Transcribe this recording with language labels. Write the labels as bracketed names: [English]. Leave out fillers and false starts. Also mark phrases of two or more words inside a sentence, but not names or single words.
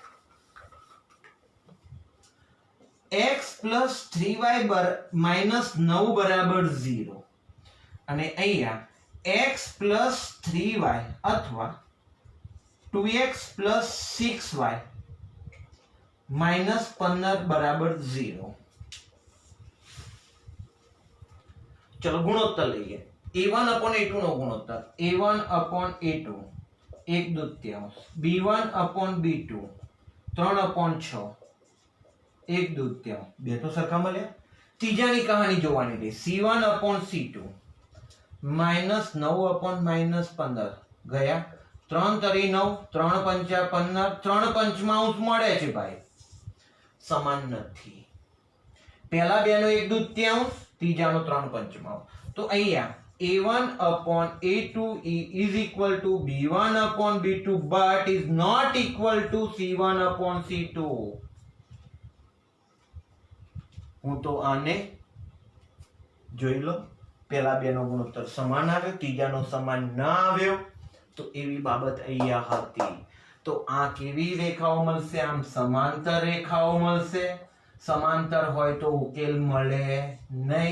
[English] x plus 3y minus 9 [Gujarati] બરાબર 0 અને અહીંયા [English] x plus 3y [Gujarati] અથવા [English] 2x plus 6y minus 15 [Gujarati] બરાબર 0. ચલો ગુણોત્તર લઈએ. [English] a1 upon a2 [Gujarati] નો ગુણોત્તર [English] a1 upon a2 [Gujarati] 1/2, [English] b1 upon b2 [Gujarati] 3/6 1/2. બે તો સરખા મળ્યા. ત્રીજાની કહાની જોવાની રહી. [English] c1 upon c2 [Gujarati] -9 upon -15 ગયા. 3 તરી 9, 3 પંચા 15, 3 પંચમાંશ મળે છે ભાઈ. સમાન નથી. પહેલા બેનો 1/2, ત્રીજાનો 3 પંચમાંશ. તો અહીંયા [English] a1 upon a2 is equal to b1 upon b2 but is not equal to c1 upon c2. [Gujarati] હું તો આને જોઈ લો. પહેલા બેનો ગુણોત્તર સમાન આવ્યો, ત્રીજાનો સમાન ના આવ્યો. તો એવી બાબત અહીંયા હતી. તો આ કેવી રેખાઓ મળશે? આમ સમાંતર રેખાઓ મળશે. સમાંતર હોય તો ઉકેલ મળે નહીં.